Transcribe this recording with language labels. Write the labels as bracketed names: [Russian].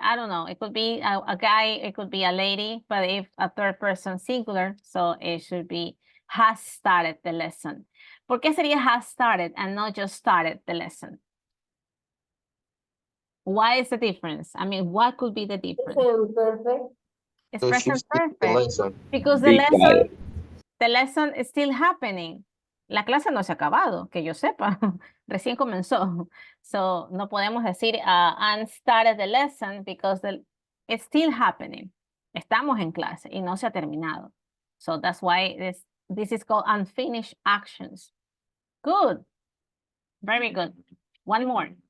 [English] I don't know, it could be a guy, it could be a lady, but if a third person singular, so it should be has started the lesson. [Spanish] ¿Por qué sería [English] has started and not just started the lesson? Why is the difference? I mean, what could be the difference? Present perfect. It's present perfect. Because the lesson is still happening. [Spanish] La clase no se ha acabado, que yo sepa. Recién comenzó. [English] So, [Spanish] no podemos decir [English] and started the lesson because it's still happening. [Spanish] Estamos en clase y no se ha terminado. [English] So, that's why this is called unfinished actions. Good. Very good. One more.